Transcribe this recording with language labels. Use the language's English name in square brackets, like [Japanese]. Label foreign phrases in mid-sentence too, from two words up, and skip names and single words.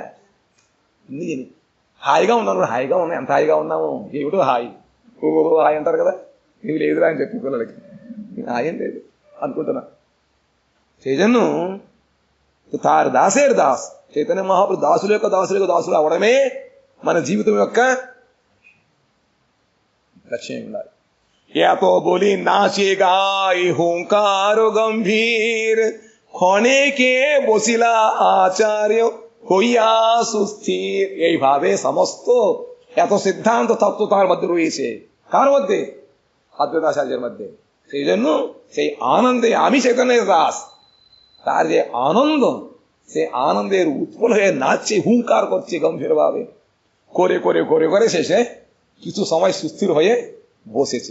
[Telugu] హాయిగా ఉన్నాను హాయిగా ఉన్నా ఎంత హాయిగా ఉన్నాము ఏమిటో హాయి హాయి అంటారు కదా నీవు లేదురా అని చెప్పి పిల్లలకి హాయి ఏం లేదు అనుకుంటున్నా [Bangla] চৈতন্য তার দাসের দাস [Telugu] చైతన్య మహాప్రభు దాసుల యొక్క దాసులు అవడమే మన జీవితం యొక్క లక్ష్యం ఉండాలి. [Bangla] এত বলি নাচে গায় হুঙ্কার গম্ভীর খনে কে বসিলা আচার্য হইয়া সুস্থির। এইভাবে সমস্ত এত সিদ্ধান্ত তত্ত্ব তার মধ্যে রয়েছে। কার মধ্যে? অদ্বৈতাচার্যের মধ্যে। সেই জন্য সেই আনন্দে আমি চৈতন্যের দাস, তার যে আনন্দ, সে আনন্দের উৎপল হয়ে নাচছে, হুঙ্কার করছে গম্ভীর ভাবে, করে করে করে করে শেষে কিছু সময় সুস্থির হয়ে বসেছিল।